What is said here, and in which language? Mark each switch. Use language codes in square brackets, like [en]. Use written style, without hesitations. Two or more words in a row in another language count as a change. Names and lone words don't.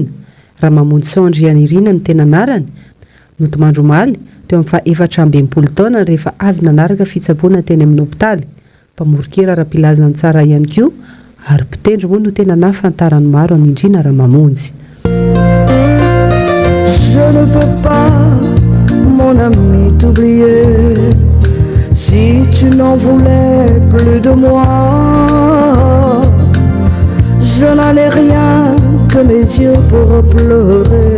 [mg] Ramamonjy Sandry Anirina no tena anarany, notomandro omaly teo amin'ny 420 taona rehefa avy nanaraka fitsaboana teny amin'ny hopitaly. Mpamorokera ara-pilazantsara ihany koa ary mpitendry moa no tena nahafantarany maro any Andrina Ramamonjy. [fr] Je ne peux pas mon ami t'oublier. Si tu n'en voulais plus de moi, je n'en ai rien que mes yeux pour pleurer.